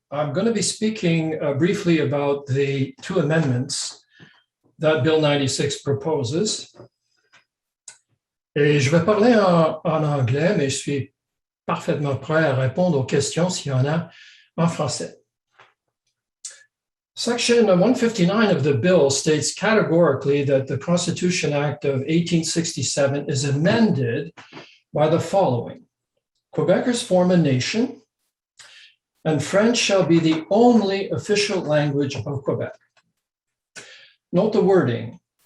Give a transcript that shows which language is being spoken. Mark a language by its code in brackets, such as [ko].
[en] I'm going to be speaking briefly about the two amendments that Bill 96 proposes. [fr] Et je vais parler en anglais, mais je suis parfaitement prêt à répondre aux questions s'il y en a en français. [en] Section 159 of the bill states categorically that the Constitution Act of 1867 is amended by the following. Quebecers form a nation, and French shall be the only official language of Quebec. Note the wording.